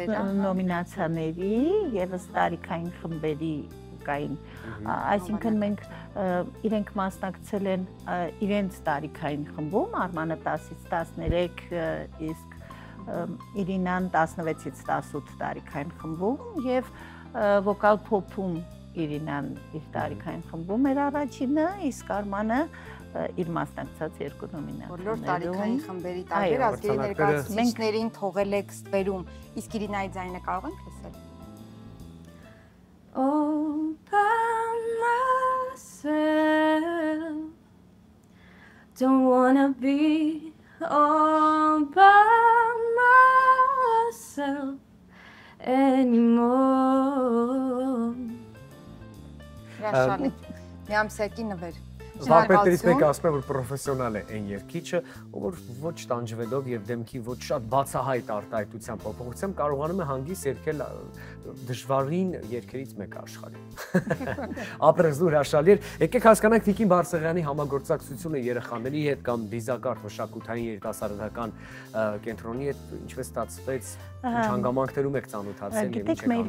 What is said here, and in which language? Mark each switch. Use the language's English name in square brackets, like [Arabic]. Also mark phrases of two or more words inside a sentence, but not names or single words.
[Armenian] նոմինացիաների եւ տարիքային խմբերի կային, այսինքն մենք իրենք մասնակցել են իրենց տարիքային խմբում, Արմանը 10-ից 13, իսկ Իրինան 16-ից 18 տարիքային խմբում եւ վոկալ փոփում Իրինան իր տարիքային խմբում էր առաջինը, իսկ Արմանը իր մասնակցած 2 նոմինացիաներում։ Բոլոր տարիքային խմբերի տարբեր ազգերի ներկայացուցիչներին թողել եք ստվերում, իսկ Իրինայի ձայնը կարող ենք լսել։ [English] All by myself, don't wanna be all by myself anymore. [Armenian] Հրաշալի, մի ամսյակի նվեր։ Վարպետներից մեկը ասում է, որ պրոֆեսիոնալ է այն երգիչը, որ ոչ տանջվելով եւ դեմքի ոչ շատ բացահայտ արտահայտության փոփոխությամբ կարողանում է հանգիստ երգել դժվարին երգերից մեկը աշխարհում։ Ապրեզու հրաշալի էր։ Եկեք հասկանանք Տիկին Բարսեղյանի համագործակցությունը երեխաների հետ կամ դիզակարտ մշակութային երիտասարդական կենտրոնի հետ ինչպես ստացվեց, ինչ հանգամանքներում եք ծանոթացել եւ ինչ եք անում